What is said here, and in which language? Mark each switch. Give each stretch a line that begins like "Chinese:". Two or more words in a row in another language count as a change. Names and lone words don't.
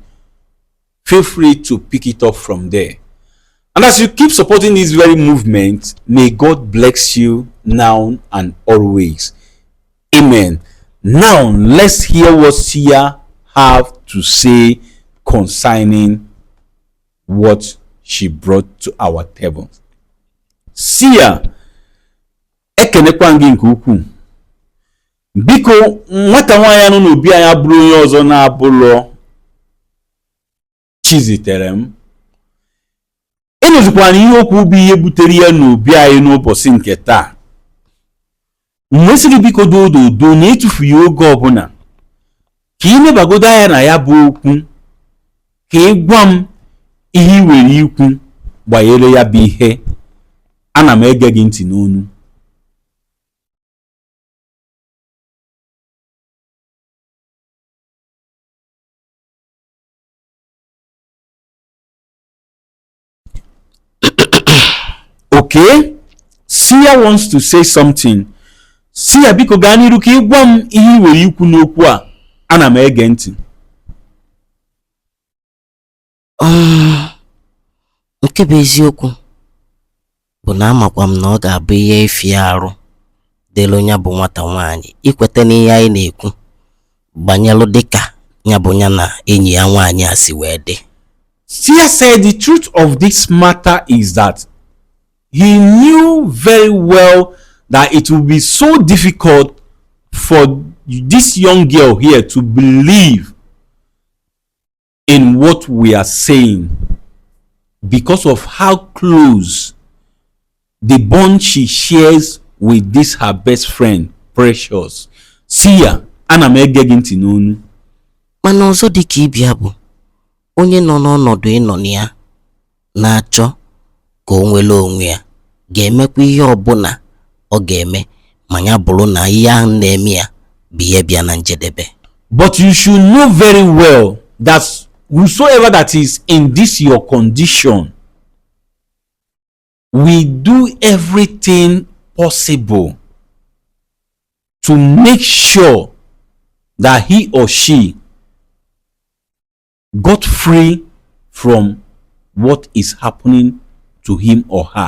English: Feel free to pick it up from there. And as you keep supporting this very movement, may God bless you now and always. Amen. Now let's hear what Sia have to say concerning what she brought to our table. Sia,
Igbo: ekenekwa gị nke ukwuu. Biko nwata nwanyị nọ n'obi anya bụrụ onye ọzọ na-abụlọ Chizitalam. Enozikwa na ihe okwu bụ ihe butere ya n'obi anyị n'ụbọchị nke taa. Mmesiri biko dododo na etufu ya oge ọbụla ka ị nebagodo anya na ya bụ okwu, ka ị gwa m ihe nwere ikwu gbanyere ya bụ ihe. Ana m ege gị ntị n'onu.
English: Okay, Sia wants to say something.
Igbo: Sia biko gaa n'iru ka ị gwa m ihe ị nwere ikwu n'okwu a. Ana m ege ntị. Nke bụ eziokwu bụ na amakwa m na ọ ga-abụ ihe efi arụ dịrị onye bụ nwata nwaanyị ikweta n'ihe anyị na-ekwu gbanyelụ dịka ya bụ ya na enyi ya nwaanyị a si wee dị.
English: Sia said the truth of this matter is that he knew very well that it would be so difficult for this young girl here to believe in what we are saying because of how close the bond she shares with this her best friend Precious. Sia,
Igbo: ana m ege gị ntị n'onu. Mana ọzọ dị ka ịbịa bụ onye nọ n'ọnọdụ ịnọ na ya na-achọ ka o nwere onwe ya ga-emekwa ihe ọbụla ọ ga-eme ma ya bụrụ na ihe ahụ na-eme ya bụ ihe bịa na njedebe.
English: But you should know very well that whosoever that is in this your condition, we do everything possible to make sure that he or she got free from what is happening to him or her.